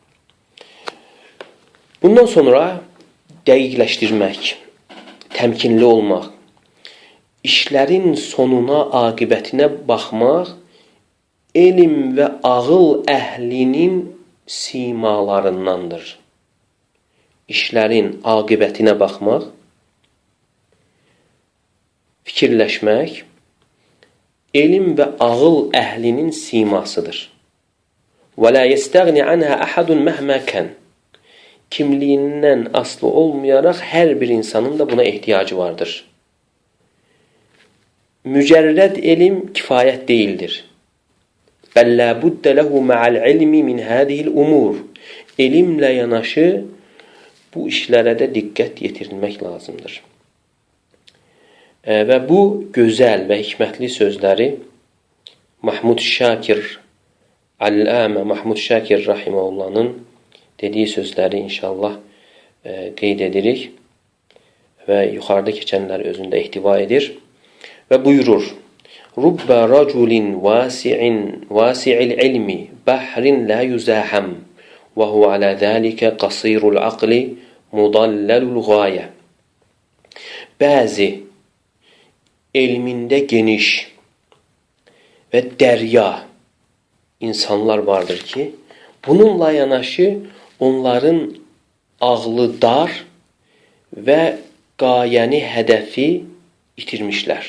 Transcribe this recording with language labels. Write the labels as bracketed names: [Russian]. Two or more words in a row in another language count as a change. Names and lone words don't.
[Azerbaijani] Bundan sonra dəqiqləşdirmək, təmkinli olmaq, işlərin sonuna, aqibətinə baxmaq, elm və ağıl əhlinin simalarındandır. İşlərin aqibətinə baxmaq, fikirləşmək, elm və ağıl əhlinin simasıdır. [Arabic] وَلَا يَسْتَغْنِ عَنْهَا أَحَدٌ مَهْمَا كَنْ. [Azerbaijani] Kimliyindən aslı olmayaraq hər bir insanın da buna ehtiyacı vardır. Mücərrəd elm kifayət deyildir. [Arabic] بَلْ لَا بُدَّ لَهُ مَعَ الْعِلْمِ مِنْ هَذِهِ الْأُمُورِ. [Azerbaijani] Elmlə yanaşı bu işlərə də diqqət yetirilmək lazımdır. Və bu gözəl və hikmətli sözləri Mahmud Şakir, Allamə Mahmud Şakir rahimehullah'ın dediyi sözləri inşallah qeyd edirik və yuxarıda keçənlər özündə ihtiva edir və buyurur: [Arabic] رب رجل واسع العلم بحر لا يزاحم وهو على ذلك قاصر العقل مضلل الغاية. [Azerbaijani] Bəzi elmində geniş və dərya insanlar vardır ki, bununla yanaşı onların ağlı dar və qayəni, hədəfi itirmişlər.